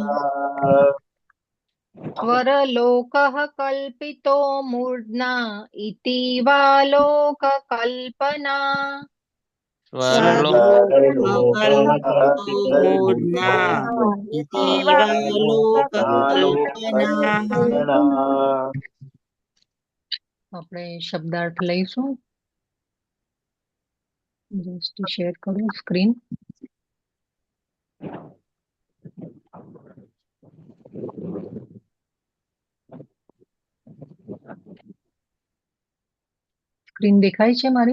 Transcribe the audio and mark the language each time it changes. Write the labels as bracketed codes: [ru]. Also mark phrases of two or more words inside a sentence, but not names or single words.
[sa] स्वरलोकः कल्पितो मूर्ध्ना इति वा लोककल्पना. स्वरलोककल्पितो मूर्ध्ना इति वा लोककल्पना. [gu] આપણે શબ્દાર્થ લઈશું. [en] just share [gu] કરું સ્ક્રીન. સ્ક્રીન દેખાય છે મારી?